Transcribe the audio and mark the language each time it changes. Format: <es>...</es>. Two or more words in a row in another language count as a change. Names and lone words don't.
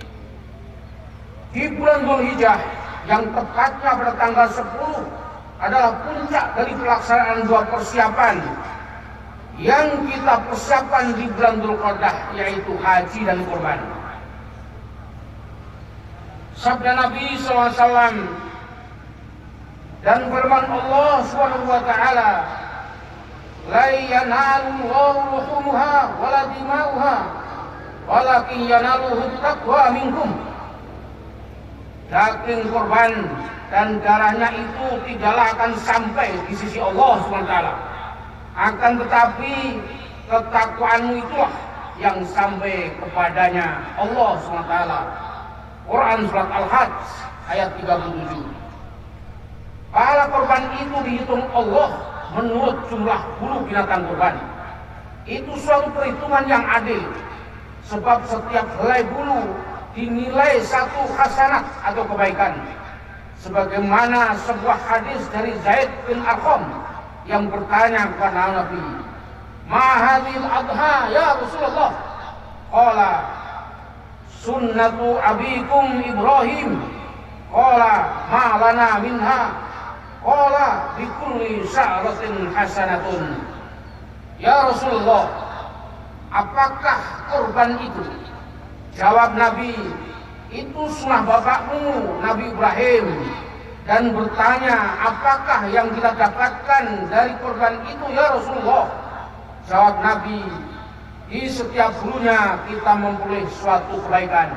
<id>Di bulan Dzulhijjah yang tepatnya pada tanggal 10 adalah puncak dari pelaksanaan 2 persiapan yang kita persiapkan di bulan Dzulqa'dah, yaitu haji dan kurban. Sabda Nabi SAW dan firman Allah</id> <ar>سبحانه وتعالى، لا ينال لحومها ولا دماؤها ولكن يناله تقوى منكم.</ar> <id>Daging kurban dan darahnya itu tidaklah akan sampai di sisi Allah SWT, akan tetapi ketakwaanmu itulah yang sampai kepadanya Allah SWT. Quran surat Al-Hajj ayat 37. Pahala korban itu dihitung Allah menurut jumlah bulu binatang korban. Itu suatu perhitungan yang adil, sebab setiap helai bulu dinilai 1 hasanat atau kebaikan. Sebagaimana sebuah hadis dari Zaid bin Arqam yang bertanya kepada Nabi,</id> <ar>ما هذه الأضحى يا رسول الله? قال سنة أبيكم إبراهيم. قال ما لنا منها. قال بكل شعرة حسنة. يا رسول الله,</ar> <id>apakah kurban itu? Jawab Nabi, itu sunnah bapakmu Nabi Ibrahim. Dan bertanya, apakah yang kita dapatkan dari kurban itu</id> <ar>يا رسول الله?</ar> <id>Jawab Nabi, di setiap bulunya kita memperoleh suatu kebaikan.</id>